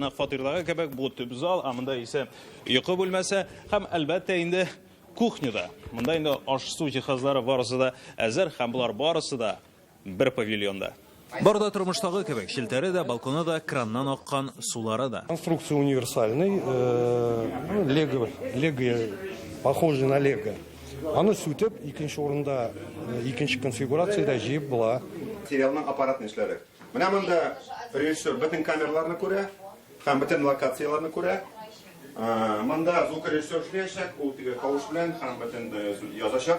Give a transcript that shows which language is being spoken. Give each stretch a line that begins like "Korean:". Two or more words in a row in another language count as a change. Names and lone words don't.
Tatar: Нәкъ фатирдагы кебек бу төп зал, ә монда исә йокы бүлмәсе һәм әлбәттә инде кухняда. Монда инде аш-су җиһазлары барысы да әзер һәм булар барысы да бер павильонда. Барда тормыштагы кебек, челтәре дә, балконы да, краннан аккан сулары да.
Russian: Конструкция универсальный, лего, похожий на лего.
Tatar: Аны сүтеп, икенче урында, икенче конфигурациядә җыеп була. Сериалның аппаратны эшләре. Менә монда режиссер бөтен камераларны күрә, һәм бөтен локацияларны күрә. Монда звукорежиссер эшләячәк, ул теге кавыш белән һәм бөтен язачак.